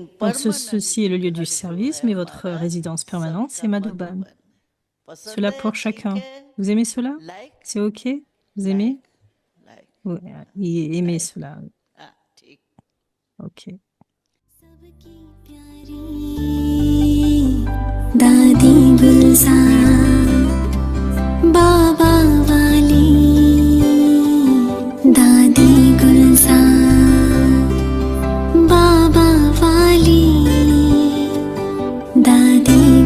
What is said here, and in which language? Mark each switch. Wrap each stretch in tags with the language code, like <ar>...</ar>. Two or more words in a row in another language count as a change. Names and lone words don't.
<fr>donc</fr> <hi>परमानेंट</hi> <fr>ceci est le lieu du</fr> <hi>घर जो</hi> <fr>service,</fr> <hi>है</hi> <fr>mais votre</fr> <hi>हमारा</hi> <fr>résidence permanente, c'est</fr> <hi>सबका</hi> <fr>Madhuban.</fr> <hi>मधुबन। पसंद</hi> <fr>Cela</fr> <hi>है,</hi> <fr>pour</fr> <hi>ठीक</hi> <fr>chacun.</fr> <hi>है,</hi> <fr>Vous aimez cela?</fr> <hi>लाइक</hi> <fr>C'est OK? Vous aimez?</fr> <hi>लाइक</hi> <fr>Oui, aimez Like. cela.</fr> <hi>हाँ ठीक।</hi> <fr>OK.</fr> <hi>सबकी प्यारी दादी गुलजार बाबा वाली दादी गुलजार बाबा वाली दादी</hi>